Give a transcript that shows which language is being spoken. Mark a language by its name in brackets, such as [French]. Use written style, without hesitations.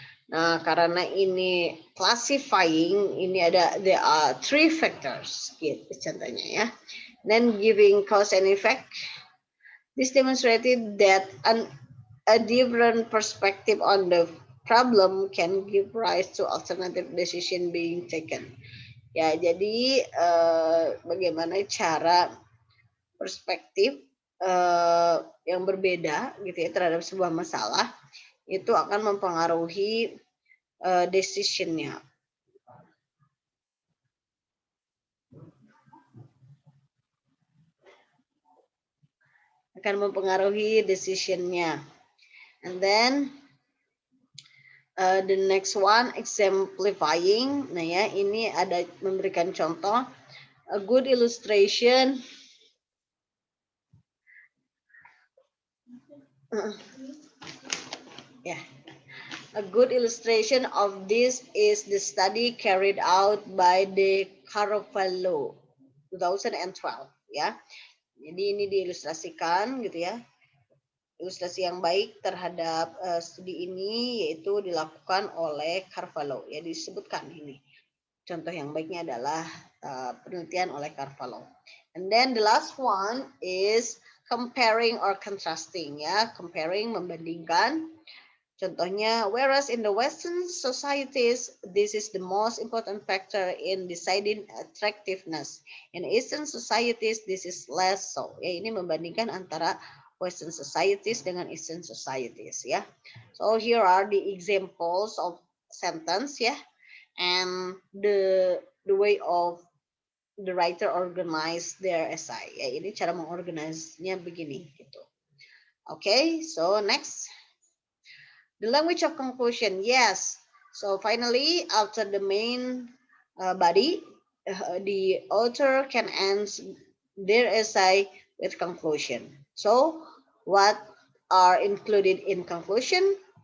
[Indonesian] Nah, karena ini classifying, ini [English] there are 3 factors, [Indonesian] gitu contohnya ya. [English] Then giving cause and effect. This demonstrated that a different perspective on the problem can give rise to alternative decision being taken. [Indonesian] Ya, jadi bagaimana cara perspektif yang berbeda gitu ya terhadap sebuah masalah itu akan mempengaruhi decision-nya. Akan mempengaruhi decision-nya. [English] And then the next one exemplifying. [Indonesian] Nah ya, ini ada memberikan contoh. [English] A good illustration A good illustration of this is the study carried out by the Carvalho 2012 ya. [Indonesian] Jadi ini diilustrasikan gitu ya. Ilustrasi yang baik terhadap studi ini yaitu dilakukan oleh Carvalho ya, disebutkan ini. Contoh yang baiknya adalah penelitian oleh Carvalho. [English] And then the last one is comparing or contrasting ya. Comparing, membandingkan. Contohnya, whereas in the Western societies, this is the most important factor in deciding attractiveness. In Eastern societies, this is less so. Ya, [Indonesian] ini membandingkan antara Western societies dengan Eastern societies. [English] Ya, so here are the examples of sentence ya, and the way of the writer organize their essay. [Indonesian] Ya, ini cara mengorganisnya begini gitu. [English] Okay, so next. The language of conclusion, yes. So finally, after the main body, the author can end their essay with conclusion. So what are included in conclusion?